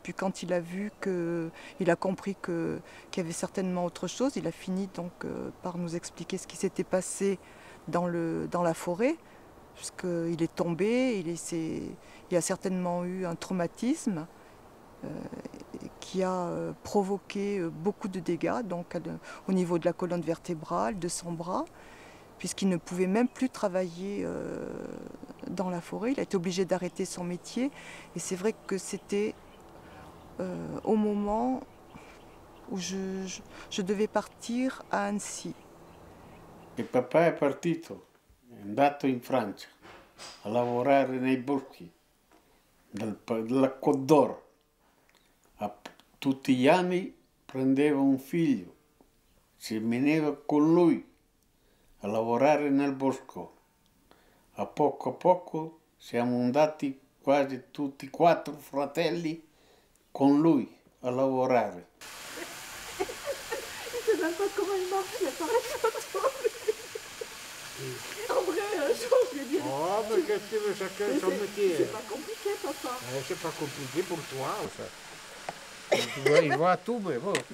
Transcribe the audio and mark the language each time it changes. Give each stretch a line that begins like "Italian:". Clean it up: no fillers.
French: Puis quand il a vu il a compris qu'il y avait certainement autre chose, il a fini donc par nous expliquer ce qui s'était passé dans la forêt, puisqu'il est tombé, il a certainement eu un traumatisme qui a provoqué beaucoup de dégâts donc, au niveau de la colonne vertébrale, de son bras, puisqu'il ne pouvait même plus travailler dans la forêt. Il a été obligé d'arrêter son métier. Et c'est vrai que c'était au moment où je devais partir à Annecy.
Italian: Il papà è partito, è andato in Francia a lavorare nei boschi della Côte d'Or. Tutti gli anni prendeva un figlio, si veneva con lui a lavorare nel bosco. A poco siamo andati quasi tutti 4 fratelli con lui a lavorare.
French: Je ne sais même pas comment il marche, il apparaît pas trop. En vrai, un jour, je vais dire. Oh, mais qu'est-ce que tu veux, chacun son métier. C'est pas compliqué, papa. C'est pas compliqué pour toi, ça. Tu vois, il voit tout, mais bon.